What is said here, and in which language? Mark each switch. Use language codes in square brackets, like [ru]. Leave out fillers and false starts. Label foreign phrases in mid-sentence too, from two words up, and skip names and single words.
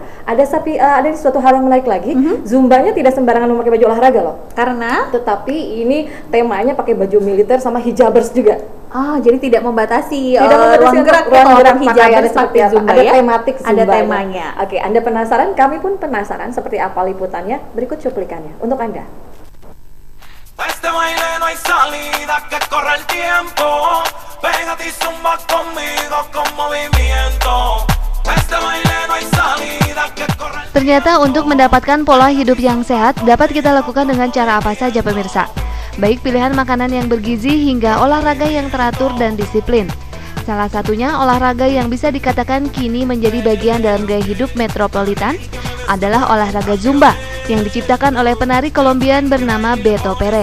[id] Ada suatu hal yang menarik lagi. Zumbanya tidak sembarangan memakai baju olahraga loh. Karena Tetapi ini temanya pakai baju militer sama hijabers juga. jadi tidak membatasi Ruang gerak pakaian hijabers seperti pakai apa. Zumba Ada ya. tematik Zumba. Ada temanya. Oke, Anda penasaran? Kami pun penasaran seperti apa liputannya. Berikut cuplikannya untuk Anda. [es] Este baile no hay salida, que corre el tiempo. Pégate y zumba conmigo con movimiento. Este baile no hay salida, que corre el... [id] Ternyata untuk mendapatkan pola hidup yang sehat dapat kita lakukan dengan cara apa saja pemirsa. Baik pilihan makanan yang bergizi hingga olahraga yang teratur dan disiplin. Salah satunya olahraga yang bisa dikatakan kini menjadi bagian dalam gaya hidup metropolitan adalah olahraga Zumba yang diciptakan oleh penari Kolombian bernama Beto Pere.